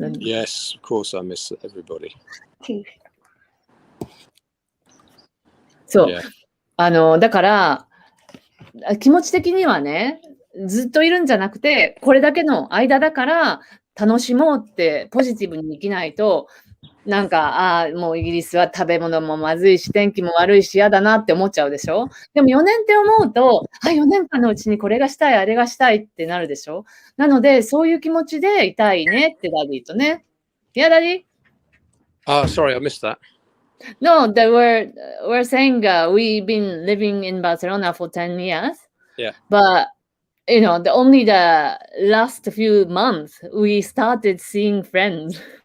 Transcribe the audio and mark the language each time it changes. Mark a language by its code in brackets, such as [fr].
[en] Yes, of course, I miss everybody. [ja] そう。だから、気持ち的にはね、ずっといるんじゃなくて、これだけの間だから楽しもうってポジティブに生きないと、なんか、もうイギリスは食べ物もまずいし、天気も悪いし、嫌だなって思っちゃうでしょ？でも4年って思うと、4年間のうちにこれがしたい、あれがしたいってなるでしょ？なので、そういう気持ちでいたいねってダディとね。いや、ダディ [en] ？Sorry, I missed that. No, we're saying we've been living in Barcelona for 10 years. Yeah. But, only the last few months we started seeing friends.